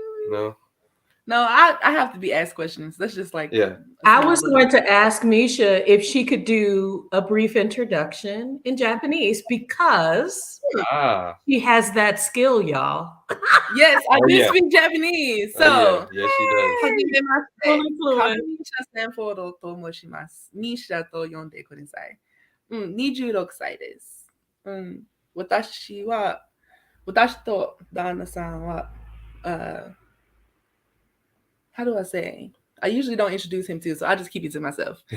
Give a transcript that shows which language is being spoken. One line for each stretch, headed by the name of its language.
English: No. No, I have to be asked questions. That's just like I was going to ask Misha if she could do a brief introduction in Japanese because she has that skill, y'all. Yes, I do speak Japanese. So, yes, she does.
Japanese: Carmesha Sanford と申します。Misha と呼んでください。 26歳です。私と旦那さんは、
English: how do I say? I usually don't introduce him too, so I just keep it to myself.